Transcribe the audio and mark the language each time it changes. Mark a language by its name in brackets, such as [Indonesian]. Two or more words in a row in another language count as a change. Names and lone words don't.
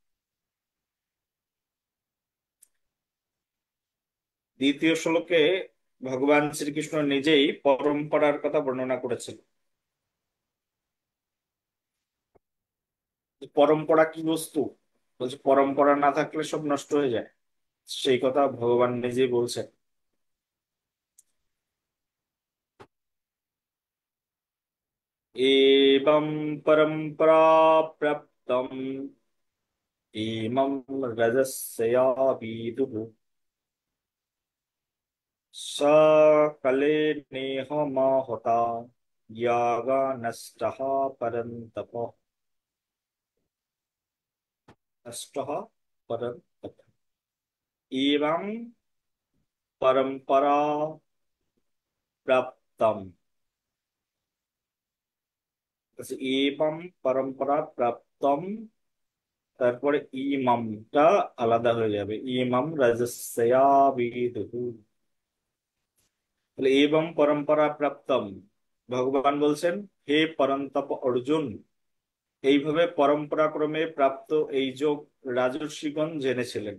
[Bangla] দ্বিতীয় শ্লোকে ভগবান শ্রীকৃষ্ণ নিজেই পরম্পরার কথা বর্ণনা করেছেন। পরম্পরা কি বস্তু? বলছে পরম্পরা না থাকলে সব নষ্ট হয়ে যায়। সেই কথা ভগবান নিজেই বলছেন। [Sanskrit] एवं परंपरा प्राप्तम इमं रजस्या विदुः सकले नेह महता यागा नष्टः परन्तप। नष्टः परन्तप। एवं परंपरा प्राप्तम। एवं परंपरा प्राप्तम, [Bangla] তারপরে ইমামটা আলাদা হয়ে যাবে, [Sanskrit] ইমাম রাজস্বয়া বিদুঃ। [Bangla] তাহলে [Sanskrit] এবং পরম্পরা প্রাপ্তম, [Bangla] ভগবান বলছেন হে পরন্তপ অর্জুন, এইভাবে পরম্পরা ক্রমে প্রাপ্ত এই যোগ রাজর্ষিগণ জেনেছিলেন।